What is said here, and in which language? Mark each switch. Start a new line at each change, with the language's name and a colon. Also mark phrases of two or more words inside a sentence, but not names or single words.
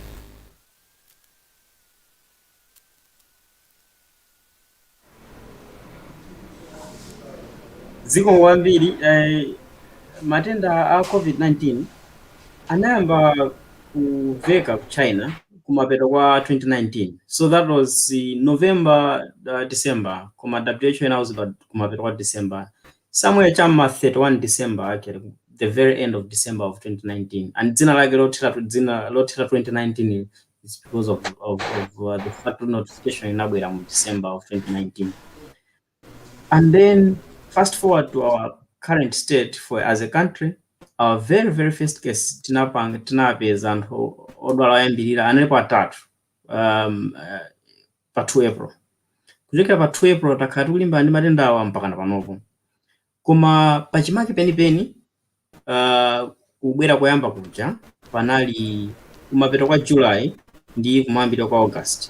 Nyanja: Ziko wambiri matenda a COVID-19 anayamba kuveka ku China kumapeto kwa 2019.
English: So that was November, December.
Nyanja: Kuma WHO
English: announced about
Nyanja: kumapeto kwa December.
English: Somewhere chama 31 December actually, the very end of December of 2019. And
Nyanja: dzina lake lotera
English: 2019 is because of the factory notification
Nyanja: inabwera mu
English: December of 2019. And then fast forward to our current state as a country, our very first case
Nyanja: tinapeza anthu odwala oyambirira analipo atatu pa
English: 2 April.
Nyanja: Kuchokera pa 2 April takhala tikulimbana ndi matenda awa mpaka panopo. Koma pachimake penipeni kubwera koyamba kuja panali kumapeto kwa July ndi kumayambiro kwa August.